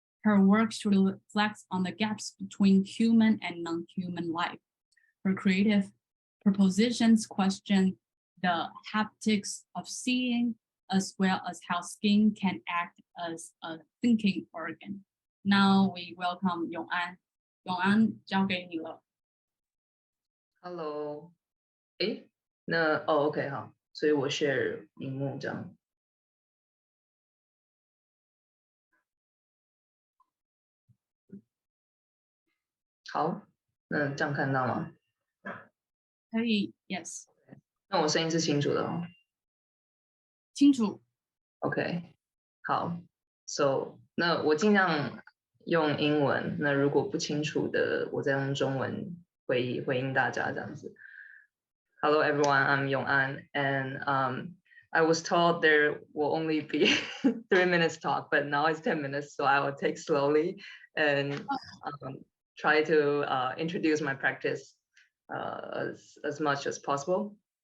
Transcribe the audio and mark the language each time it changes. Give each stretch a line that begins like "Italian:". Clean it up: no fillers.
English: Her work reflects on the gaps between human and non-human life. Her creative propositions question the haptics of seeing, as well as how skin can act as a thinking organ. Now we welcome Yong'an.
Chinese: Yong'an, 交给你了。 Hello， OK 好，所以我 share 荧幕这样。好，那这样看到吗？可以 ，Yes。那我声音是清楚的哦。清楚。 OK， 好 ，So 那我尽量用英文，那如果不清楚的，我再用中文回应大家这样子。
English: Hello everyone, I'm Yong'an, and I was told there will only be 3 minutes talk, but now it's 10 minutes, so I will take slowly and try to introduce my practice as much as possible.